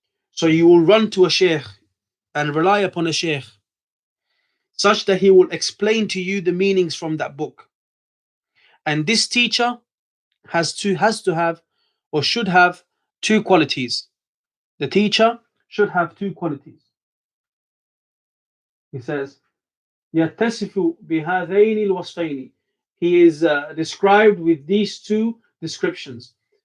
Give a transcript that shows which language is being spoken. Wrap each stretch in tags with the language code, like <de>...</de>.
<en>So you will run to a sheikh and rely upon a sheikh such that he will explain to you the meanings from that book. And this teacher has to have, or should have, two qualities. The teacher should have two qualities. He says,</en> <ar>يتصف بهذين الوصفين.</ar> <en>He is described with these two descriptions.</en>